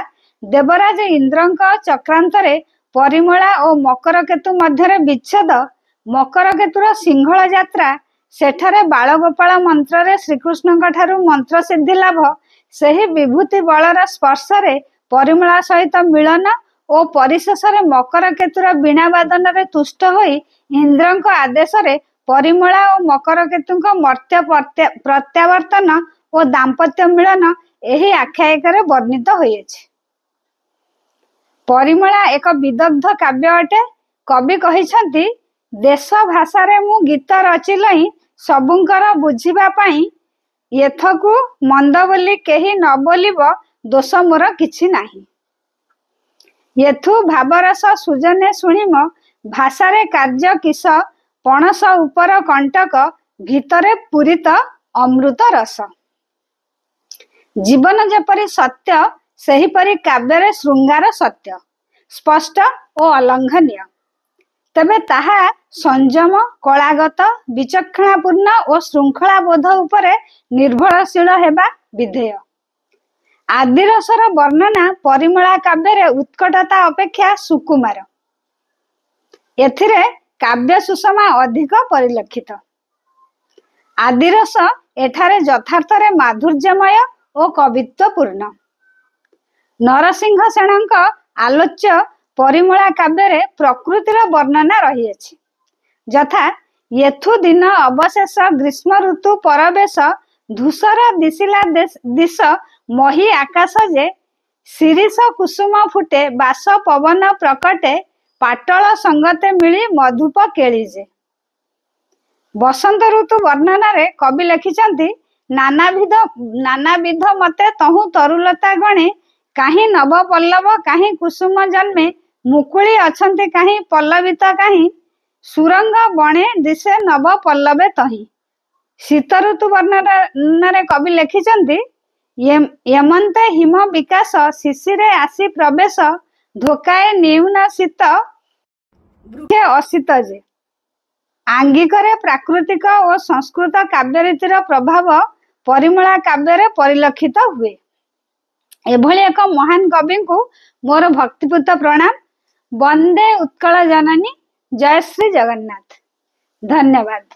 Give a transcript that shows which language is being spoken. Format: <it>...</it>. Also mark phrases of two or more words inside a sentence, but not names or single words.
<or>ଦେବରାଜ ଇନ୍ଦ୍ରଙ୍କ ଚକ୍ରାନ୍ତରେ ପରିମଳା ଓ ମକରକେତୁ ମଧ୍ୟରେ ବିଚ୍ଛେଦ ମକରକେତୁର ସିଂହଳ ଯାତ୍ରା ସେଠାରେ ବାଳଗୋପାଳ ମନ୍ତ୍ର ରେ ଶ୍ରୀକୃଷ୍ଣ ଠାରୁ ମନ୍ତ୍ର ସିଦ୍ଧି ଲାଭ ସହି ବିଭୂତି ବଳର ସ୍ପର୍ଶ ରେ ପରିମଳା ସହିତ ମିଳନ ଓ ପରିଶେଷ ରେ ମକରକେତୁର ବୀଣା ବାଦନ ରେ ତୁଷ୍ଟ ହୋଇ ଇନ୍ଦ୍ରଙ୍କ ଆଦେଶ ରେ ପରିମଳା ଓ ମକରକେତୁଙ୍କ ମର୍ତ୍ତ୍ୟ ପ୍ରତ୍ୟାବର୍ତ୍ତନ ଓ ଦାମ୍ପତ୍ୟ ମିଳନ ଏହି ଆଖ୍ୟାୟିକାରେ ବର୍ଣ୍ଣିତ ହୋଇଛି। ପରିମଳା ଏକ ବିଦଗ୍ଧ କାବ୍ୟ ଅଟେ। କବି କହିସନ୍ତି ଦେଶ ଭାଷା ରେ ମୁ ଗୀତ ରଚିଲଇ ସବୁଙ୍କର ବୁଝିବା ପାଇ ଏଥକୁ ମନ୍ଦ ବୋଲି କେହି ନ ବୋଲିବ ଦୋଷ ମୋର କିଛି ନାହି। ଏଥୁ ଭାବରସ ସୁଜନେ ଶୁଣିମ ଭାଷା ରେ କାର୍ଯ୍ୟ କିସ ପଣସ ଉପର କଣ୍ଟକ ଭିତରେ ପୂରିତ ଅମୃତ ରସ। ଜୀବନ ଯେପରି ସତ୍ୟ ସେହିପରି କାବ୍ୟ ରେ ଶୃଙ୍ଗାର ସତ୍ୟ ସ୍ପଷ୍ଟ ଓ ଅଲଙ୍ଘନୀୟ। ତବେ ତାହା ସଂଯମ କଳାଗତ ବିଚକ୍ଷଣାପୂର୍ଣ୍ଣ ଓ ଶୃଙ୍ଖଳା ବୋଧ ଉପରେ ନିର୍ଭରଶୀଳ ହେବା ବିଧେୟ। ଆଦିରସର ବର୍ଣ୍ଣନା ପରିମଳା କାବ୍ୟ ରେ ଉତ୍କଟତା ଅପେକ୍ଷା ସୁକୁମାର। ଏଥିରେ କାବ୍ୟ ସୁଷମା ଅଧିକ ପରିଲକ୍ଷିତ। ଆଦିରସ ଏଠାରେ ଯଥାର୍ଥ ରେ ମାଧୁର୍ଯ୍ୟମୟ ଓ କବିତ୍ୱପୂର୍ଣ୍ଣ। ନରସିଂହ ସେନଙ୍କ ଆଲୋଚ୍ୟ ପରିମଳା କାବ୍ୟ ରେ ପ୍ରକୃତିର ବର୍ଣ୍ଣନା ରହିଏଛି। ଯଥା ଯେଥୁ ଦିନ ଅବଶେଷ ଗ୍ରୀଷ୍ମ ଋତୁ ପରବେଶ ଧୂସର ଦିଶିଲା ଦିଶ ମହୀ ଆକାଶ ଯେ ଶିରୀଷ କୁସୁମ ଫୁଟେ ବାସ ପବନ ପ୍ରକଟେ ପାଟଳ ସଙ୍ଗତେ ମିଳି ମଧୁପ କେଳିଯେ। ବସନ୍ତ ଋତୁ ବର୍ଣ୍ଣନ ରେ କବି ଲିଖିଛନ୍ତି ନାନାବିଧ ମତେ ତହୁ ତରୁଲତା ଗଣେ କାହିଁ ନବ ପଲ୍ଲବ କାହିଁ କୁସୁମ ଜନ୍ମେ ମୁକୁଳି ଅଛନ୍ତି କାହିଁ ପଲ୍ଲବିତ କାହିଁ ସୁରଙ୍ଗ ବଣେ ଦିଶେ ନବ ପଲ୍ଲବେ ତହି। ଶୀତ ଋତୁ ବର୍ଣ୍ଣନ ରେ କବି ଲିଖିଛନ୍ତି ଯମନ୍ତେ ହିମ ବିକାଶ ଶିଶିରେ ଆସି ପ୍ରବେଶ ଧୋକାଏ ନ୍ୟୂନ ଶୀତ ବୃକ୍ଷେ ଅଶୀତ ଯେ। ଆଙ୍ଗିକରେ ପ୍ରାକୃତିକ ଓ ସଂସ୍କୃତ କାବ୍ୟରୀତିର ପ୍ରଭାବ ପରିମଳା କାବ୍ୟ ପରିଲକ୍ଷିତ ହୁଏ। ଏଭଳି ଏକ ମହାନ କବି କୁ ମୋର ଭକ୍ତିପୂତ ପ୍ରଣାମ। ବନ୍ଦେ ଉତ୍କଳ ଜନନୀ। ଜୟ ଶ୍ରୀ ଜଗନ୍ନାଥ। ଧନ୍ୟବାଦ।</or>